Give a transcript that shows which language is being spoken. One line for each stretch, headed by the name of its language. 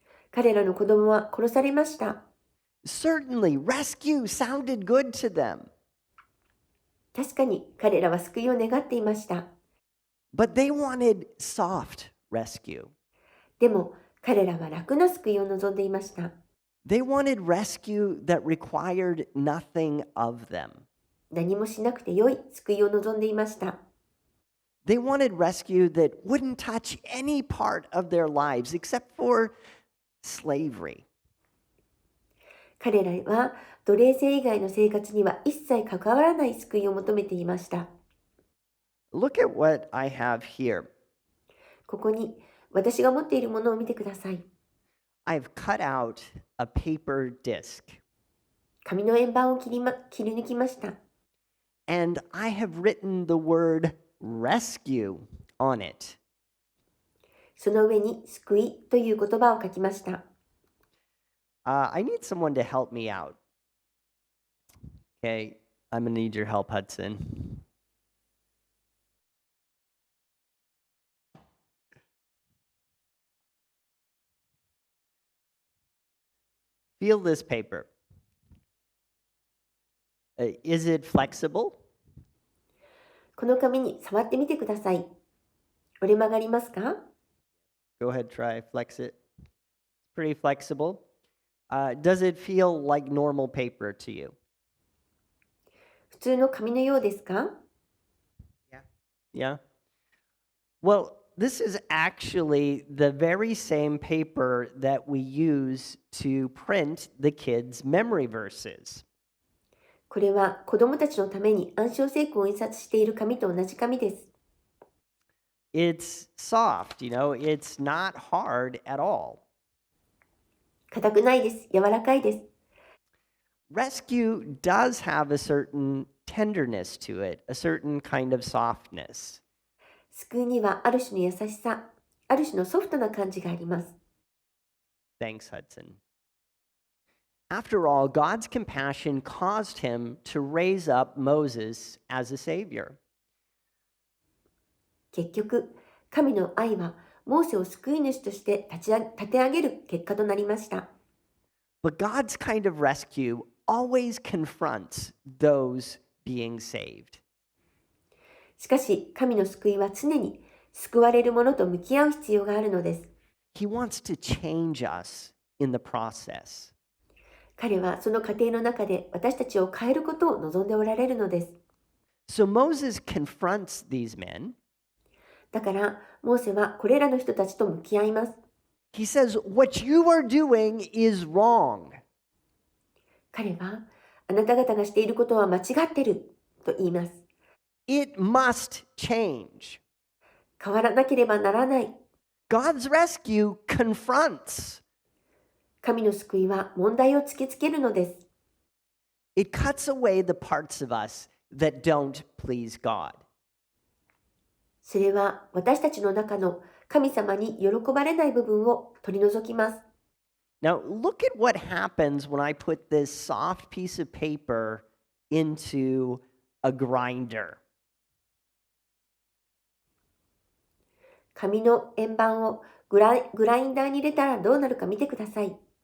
Japanese: 彼らの子供は殺されました。
English: Certainly, rescue sounded good to them.
Japanese: 確かに彼らは救いを願っていました。
English: But they wanted soft rescue.
Japanese: でも彼らは楽な救いを望んでいました。
English: They wanted rescue that required nothing of them.
Japanese: 何もしなくてよい救いを望んでいました。
English: They wanted rescue that wouldn't touch any part of their lives except for slavery.
Japanese: 彼らは奴隷制以外の生活には一切関わらない救いを求めていました。
English: Look at what I have here.
Japanese: ここに私が持っているものを見てください。
English: I've cut out a paper disc.
Japanese: 紙の円盤を切り抜きました。
English: And I have written the word rescue on it.
Japanese: その上に救いという言葉を書きました。
English: I need someone to help me out. Okay, I'm gonna need your help, Hudson. Feel this paper. Is it flexible?
Japanese: この紙に触ってみてください。折れ曲がりますか？
English: Go ahead, try, flex it. It's pretty flexible. Does it feel like normal paper to you?
Japanese: 普通の紙のようですか？
English: Yeah. Well, this is actually the very same paper that we use to print the kids' memory verses.
Japanese: これは子供たちのために暗唱聖句を印刷している紙と同じ紙です。
English: It's soft, it's not hard at all.
Japanese: 硬くないです。柔らかいです。
English: Rescue does have a certain tenderness to it, a certain kind of softness.
Japanese: 救いにはある種の優しさ、ある種のソフトな感じがあります。
English: Thanks, Hudson. After all, God's compassion caused him to raise up Moses as a savior.
Japanese: 結局、神の愛はモーセを救い主として立て上げる結果となりました。
English: But God's kind of rescue always confronts those being saved.
Japanese: しかし、神の救いは常に救われる者と向き合う必要があるのです。
English: He wants to change us in the process.
Japanese: 彼はその過程の中で私たちを変えることを望んでおられるのです。
English: So Moses confronts these men.
Japanese: だから、モーセはこれらの人たちと向き合います。
English: He says, "What you are doing is wrong."
Japanese: 彼は、あなた方がしていることは間違ってると言います。
English: It must change.
Japanese: 変わらなければならない。
English: God's rescue confronts.
Japanese: 神の救いは問題を突きつけるのです。
English: It cuts away the parts of us that don't please God.
Japanese: それは私たちの中の神様に喜ばれない部分を取り除きます。
English: Now, look at what happens when I put this soft piece of paper into a grinder.
Japanese: 紙の円盤をグラインダーに入れたらどうなるか見てください。